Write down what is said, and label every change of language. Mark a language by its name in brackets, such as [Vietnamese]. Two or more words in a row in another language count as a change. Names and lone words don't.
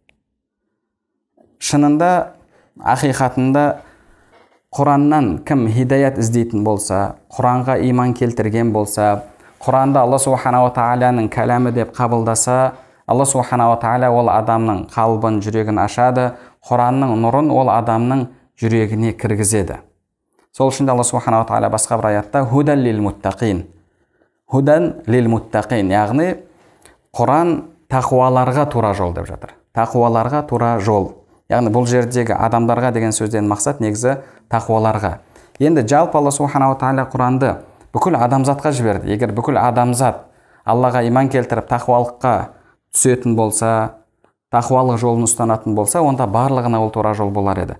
[Kazakh] Шынында, ақиқатында Құраннан кім хидаят іздейтін болса, Құранға иман келтірген болса, Құранды Алла субханала тағаланың кәләмі деп қабылдаса, Алла субханала тағала ол адамның қалбын, жүрегін ашады, Құранның нұрын ол адамның жүрегіне кіргізеді. Сол үшін Алла субханала тағала басқа бір аятта [Arabic] هدى للمتقين. هدى للمتقين, [Kazakh] яғни Құран тақуаларға тура жол деп жатыр. Тақуаларға тура жол. Яғни бұл жердегі адамдарға деген сөзден мақсат негізі тақуаларға. Енді жалпы Алла субханала тағала Құранды бүкіл адамзатқа жіберді. Егер бүкіл адамзат Аллаға иман келтіріп тақуалыққа түсетін болса, тақуалық жолын ұстанатын болса, онда барлығына ол тура жол болар еді.